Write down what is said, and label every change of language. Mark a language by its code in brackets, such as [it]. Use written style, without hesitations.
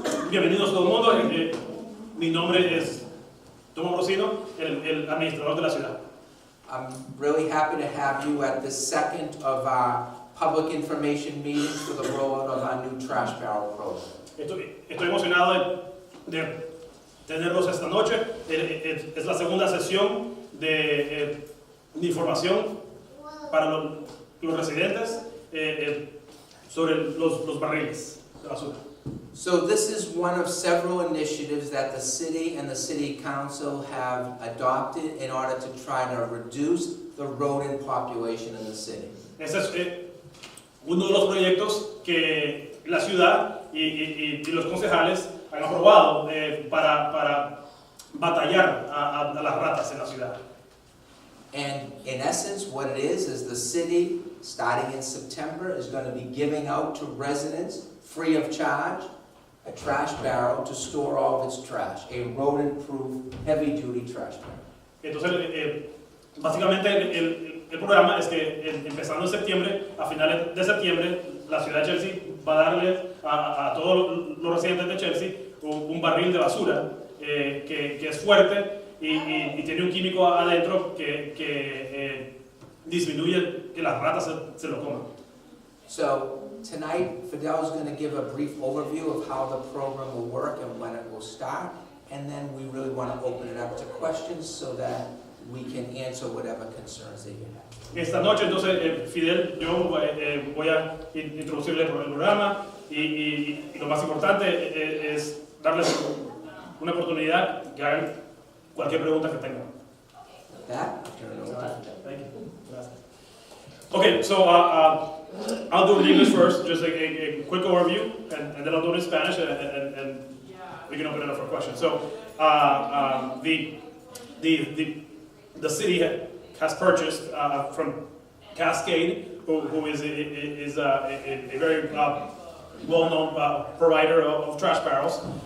[es] Bienvenidos todo el mundo. Mi nombre es Tom Ambrosino, el administrador de la ciudad. [en] I'm really happy to have you at the second of our public information meetings for the rollout of our new trash barrel program. [es] Estoy emocionado de tenerlos esta noche. Es la segunda sesión de información para los residentes sobre los barriles de basura. [en] So this is one of several initiatives that the city and the city council have adopted in order to try to reduce the rodent population in the city. [es] Ese es uno de los proyectos que la ciudad y los concejales han aprobado para batallar a las ratas en la ciudad. [en] And in essence, what it is the city, starting in September, is going to be giving out to residents, free of charge, a trash barrel to store all of its trash, a rodent-proof, heavy-duty trash barrel. [es] Entonces, básicamente el programa es que empezando en septiembre, a finales de septiembre, la ciudad de Chelsea va a darle a todos los residentes de Chelsea un barril de basura que es fuerte y tiene un químico adentro que disminuye que las ratas se lo coman. [en] So tonight, Fidel is going to give a brief overview of how the program will work and when it will start, and then we really want to open it up to questions so that we can answer whatever concerns that you have. [es] Esta noche, entonces, Fidel, yo voy a introducirle el programa y lo más importante es darles una oportunidad que hagan cualquier pregunta que tengan. [en] With that, I'll turn it over to Fidel. Thank you. [es] Gracias. [en] Okay, so I'll do it in English first, just a quick overview, and then I'll do it in Spanish, and we can open it up for questions. So the city has purchased from Cascade, who is a very well-known provider of trash barrels.